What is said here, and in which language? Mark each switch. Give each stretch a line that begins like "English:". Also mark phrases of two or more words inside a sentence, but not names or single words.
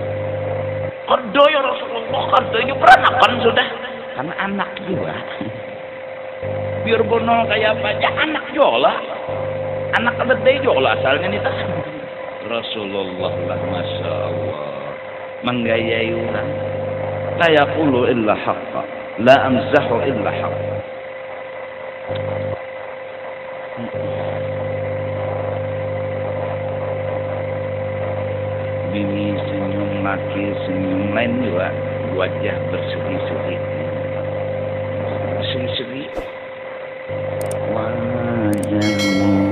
Banjar: Kada
Arabic: يا رسول الله,
Banjar: kadanya peranakan sudah. Karena anak juga. Biar bonol kayak apa aja anak juga. Anak keledai juga asalnya nih. Rasulullah lah
Arabic: ما شاء الله
Banjar: menggayai orang.
Arabic: لا يقول إلا حقا، لا أمزح إلا حقا.
Banjar: Bini senyum laki senyum lain juga wajah berseri-seri berseri-seri wajahmu